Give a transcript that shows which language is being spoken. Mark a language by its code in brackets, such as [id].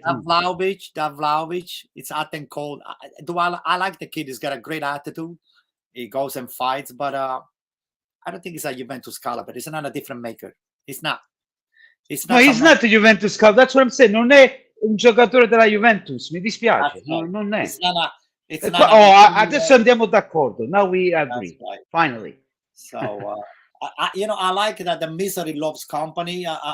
[en] That Vlahovic, it's hot and cold. I like the kid. He's got a great attitude. He goes and fights, but I don't think he's a Juventus caliber. He's not a different maker. He's not. No, he's not a Juventus caliber. That's what I'm saying. [it] Non è un giocatore della Juventus. Mi dispiace. Non è. Adesso andiamo d'accordo. [en] Now we agree. Right. Finally. So, I like that the misery loves company.